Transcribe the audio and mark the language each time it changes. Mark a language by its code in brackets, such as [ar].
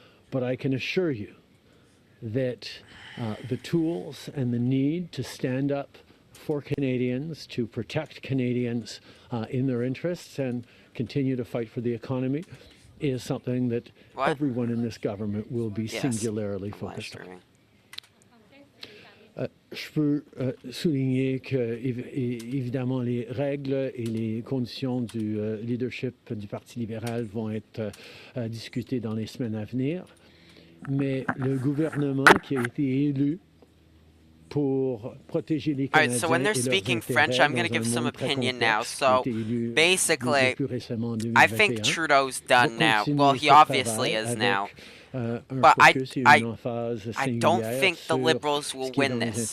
[en] But I can assure you that the tools and the need to stand up for Canadians, to protect Canadians in their interests and continue to fight for the economy is something that everyone in this government will be singularly focused on. [fr] Je peux souligner que, évidemment, les règles et les conditions du leadership du Parti libéral vont être discutées dans les semaines à venir. Mais le gouvernement qui a été élu pour protéger les Canadiens. [en] Alright, so when they're speaking French, I'm going to give some opinion now. So, basically, I think Trudeau's done now. Well, he obviously is now. But I don't think the Liberals will win this.